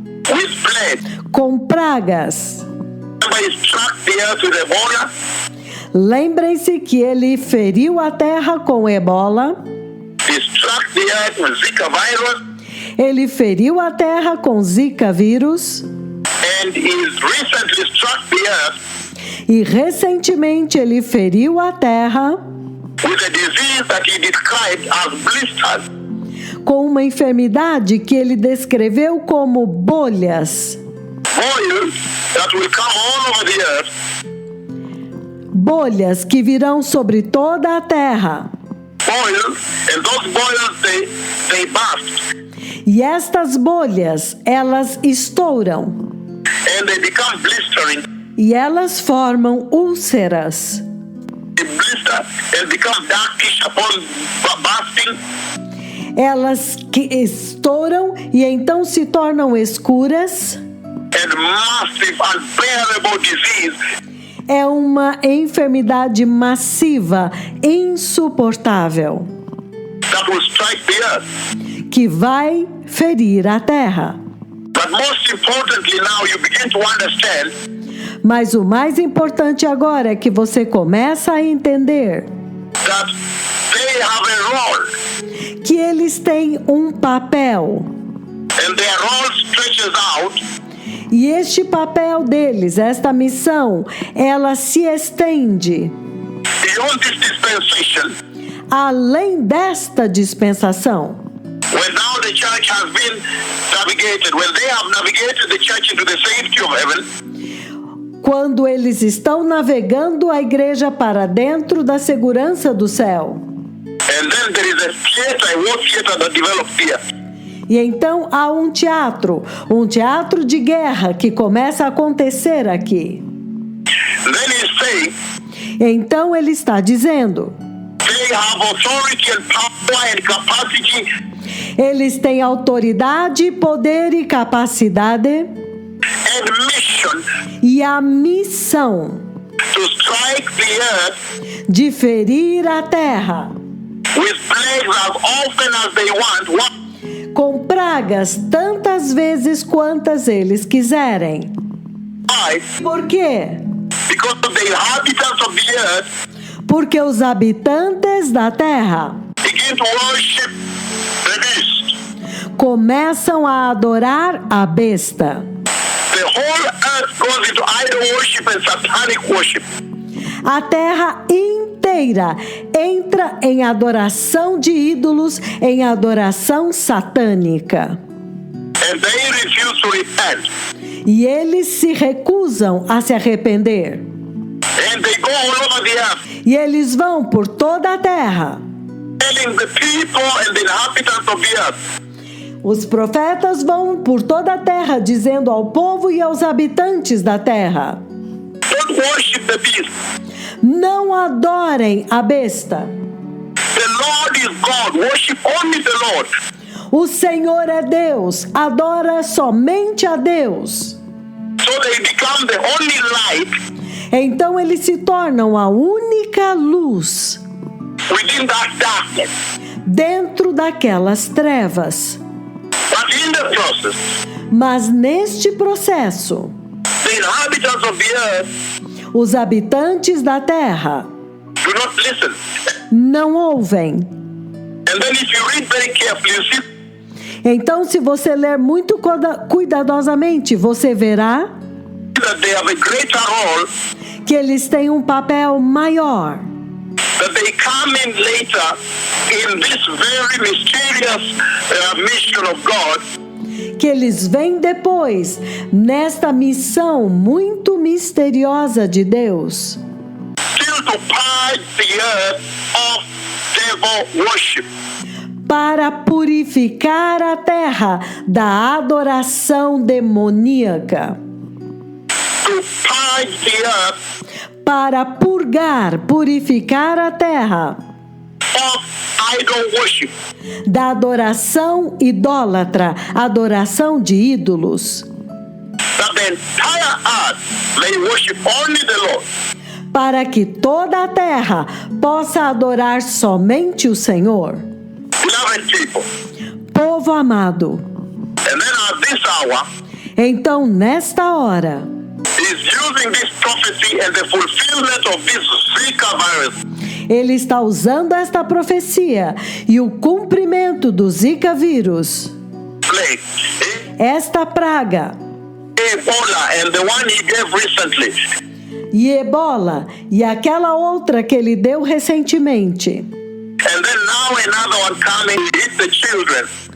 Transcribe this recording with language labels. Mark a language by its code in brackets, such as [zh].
[en] with plague. [pt] com pragas. [en] Remember, he struck the earth with Ebola, [pt] Lembrem-se que ele feriu a terra com ebola, [en] he struck the earth with Zika virus, [pt] ele feriu a terra com Zika vírus [en] and he recently struck the earth [pt] e recentemente ele feriu a terra [en] with a disease that he described as blisters. [pt] com uma enfermidade que ele descreveu como bolhas. [en] Boils that will come all over the earth, [pt] Bolhas que virão sobre toda a terra. [en] boils, and those boils they burst, [pt] E estas bolhas, elas estouram. [en] and they become blistering. [pt] E elas formam úlceras. [en] They blister and become darkish upon bursting, [pt] Elas que estouram e então se tornam escuras. [en] and massive, unbearable disease [pt] É uma enfermidade massiva, insuportável, [en] that will strike the earth. [pt] que vai ferir a terra. [en] But most importantly, now you begin to understand [pt] Mas o mais importante agora é que você começa a entender [en] that they have a role, [pt] que eles têm um papel. [en] and their role stretches out [pt] E este papel deles, esta missão, ela se estende [en] beyond this dispensation. [pt] além desta dispensação. [en] When now the church has been navigated, when they have navigated the church into the safety of heaven, [pt] Quando eles estão navegando a igreja para dentro da segurança do céu. [en] And then there is a theater, a war theater that developed here. [pt] E então há um teatro de guerra que começa a acontecer aqui. [en] Then he's saying [pt] Então ele está dizendo, [en] they have authority and power and capacity [pt] eles têm autoridade, poder e capacidade [en] and mission [pt] e a missão [en] to strike the earth [pt] de ferir a terra [en] with plagues as often as they want. [pt] com pragas tantas vezes quantas eles quiserem. [en] Why? [pt] Por quê? [en] Because the inhabitants of the earth [pt] Porque os habitantes da terra [en] begin to worship the beast. [pt] começam a adorar a besta. [en] The whole earth goes into idol worship and satanic worship. [pt] A terra inteira entra em adoração de ídolos, em adoração satânica. [en] And they refuse to repent. [pt] E eles se recusam a se arrepender. [en] And they go all over the earth, [pt] E eles vão por toda a terra. [en] telling the people and the inhabitants of the earth, [pt] Os profetas vão por toda a terra, dizendo ao povo e aos habitantes da terra: [en] don't worship the beast. [pt] não adorem a besta. [en] The Lord is God. Worship only the Lord. [pt] O Senhor é Deus, adora somente a Deus. [en] So they become the only light [pt] Então eles se tornam a única luz [en] within that darkness. [pt] dentro daquelas trevas. [en] But in the process, [pt] Mas neste processo, [en] the inhabitants of the earth [pt] os habitantes da terra [en] do not listen. [pt] não ouvem. [en] And then if you read very carefully, you see [pt] Então, se você ler muito cuidadosamente, você verá [en] that they have a greater role, [pt] que eles têm um papel maior, [en] that they come in later in this very mysterious mission of God, [pt] que eles vêm depois nesta missão muito misteriosa de Deus, [en] still to purge the earth of devil worship. [pt] para purificar a terra da adoração demoníaca, [en] To purge the earth [pt] para purificar a terra [en] of idol worship. [pt] da adoração idólatra, adoração de ídolos, [en] That the entire earth may worship only the Lord. [pt] para que toda a terra possa adorar somente o Senhor. [en] Beloved people, [pt] Povo amado, [en] and then at this hour, [pt] então nesta hora, [en] he's using this prophecy and the fulfillment of this Zika virus. [pt] ele está usando esta profecia e o cumprimento do Zika vírus, [en] Plague, [pt] esta praga, [en] Ebola, and the one he gave recently. [pt] e Ebola e aquela outra que ele deu recentemente. [en] And then now another one coming to hit the children.